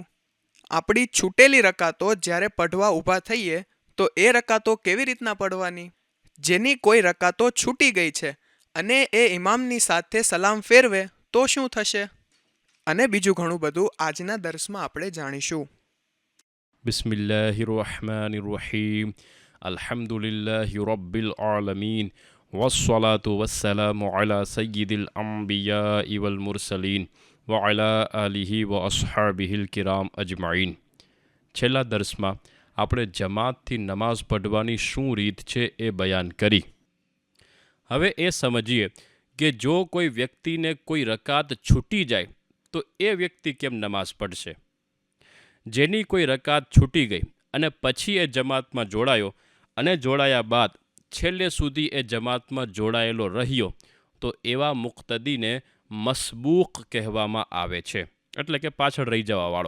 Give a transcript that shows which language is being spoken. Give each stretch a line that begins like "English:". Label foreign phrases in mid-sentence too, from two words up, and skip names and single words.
Gujarati: આપણી છૂટેલી રકાતો જ્યારે પઢવા ઊભા થઈએ તો એ રકાતો કેવી રીતના પઢવાની? જેની કોઈ રકાતો છૂટી ગઈ છે અને એ ઇમામની સાથે સલામ ફેરવે તો શું થશે? અને બીજું ઘણું બધું આજના દર્સમાં આપણે જાણીશું.
Arabic: بسم الله الرحمن الرحيم الحمد لله رب العالمين والصلاة والسلام على سيد الأنبياء والمرسلين وعلى آله وأصحابه الكرام أجمعين.
Gujarati: છેલ્લા દર્સમાં આપણે જમાતથી નમાઝ પઢવાની શું રીત છે એ બયાન કરી. હવે એ સમજીએ કે જો કોઈ વ્યક્તિને કોઈ રકાત છૂટી જાય તો એ વ્યક્તિ કેમ નમાઝ પઢશે. જેની કોઈ રકાત છૂટી ગઈ અને પછી એ જમાતમાં જોડાયો અને જોડાયા બાદ છેલ્લે સુધી એ જમાતમાં જોડાયેલો રહ્યો તો એવા મુક્તદીને મસબૂક કહેવામાં આવે છે, એટલે કે પાછળ રહી જવાવાળો.